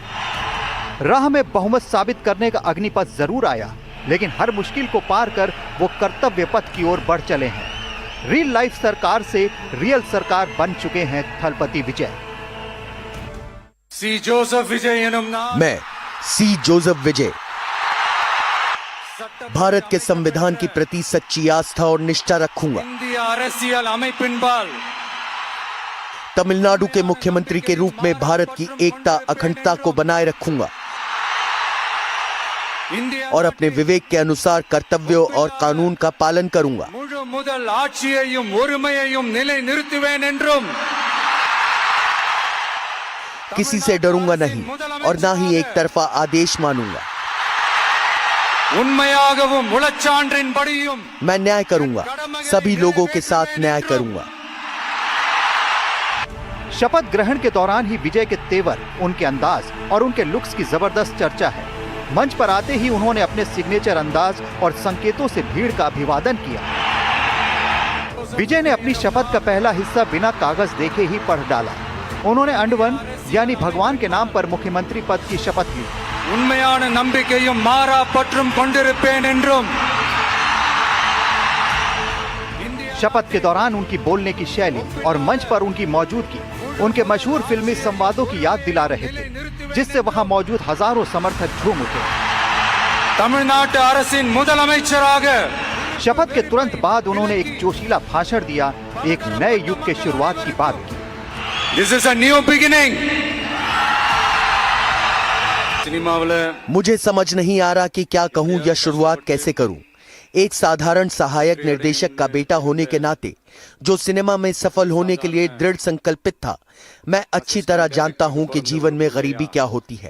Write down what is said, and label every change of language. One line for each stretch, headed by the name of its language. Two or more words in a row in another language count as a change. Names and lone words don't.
Hindi: राह में बहुमत साबित करने का अग्निपथ जरूर आया, लेकिन हर मुश्किल को पार कर वो कर्तव्य पथ की ओर बढ़ चले हैं।
English: real life
Hindi: सरकार से रियल सरकार बन चुके हैं थलपति विजय।
Tamil: सी जोसेफ विजय எனும் நான்
Hindi: मैं सी जोसेफ विजय भारत के संविधान के प्रति सच्ची आस्था और निष्ठा रखूंगा।
Tamil: இந்திய அரசியல் அமைப்பின்பால்
Hindi: तमिलनाडु के मुख्यमंत्री के रूप में भारत की एकता अखंडता को बनाए रखूंगा और अपने विवेक के अनुसार कर्तव्यों और कानून का पालन करूंगा।
Tamil: முழு முதல் ஆட்சியையும் ஒருமையையும் நிலைநிறுத்துவேன் என்றும்
Hindi: किसी से डरूंगा नहीं और ना ही एक तरफा आदेश मानूंगा।
Tamil: உண்மையாகவும் உளச்சான்றின்படியும்
Hindi: मैं न्याय करूंगा, सभी लोगों के साथ न्याय करूंगा। शपथ ग्रहण के दौरान ही विजय के तेवर, उनके अंदाज और उनके लुक्स की जबरदस्त चर्चा है। मंच पर आते ही उन्होंने अपने सिग्नेचर अंदाज और संकेतों से भीड़ का अभिवादन किया। विजय ने अपनी शपथ का पहला हिस्सा बिना कागज देखे ही पढ़ डाला। उन्होंने अंडवन यानी भगवान के नाम पर मुख्यमंत्री पद की शपथ ली।
Tamil: உண்மையான நம்பிக்கையும் மாறா பற்றும் கொண்டிருப்பேன் என்றும்।
Hindi: शपथ के दौरान उनकी बोलने की शैली और मंच पर उनकी मौजूदगी उनके मशहूर फिल्मी संवादों की याद दिला रहे थे, जिससे वहां मौजूद हजारों समर्थक झूम उठे।
Tamil: तमिलनाडु அரசின் முதலமைச்சராக
Hindi: शपथ के तुरंत बाद उन्होंने एक जोशीला भाषण दिया, एक नए युग के शुरुआत की बात की।
English: This is a new beginning.
Hindi: मुझे समझ नहीं आ रहा कि क्या कहूं या शुरुआत कैसे करूं। एक साधारण सहायक निर्देशक का बेटा होने के नाते जो सिनेमा में सफल होने के लिए दृढ़ संकल्पित था, मैं अच्छी तरह जानता हूं कि जीवन में गरीबी क्या होती है।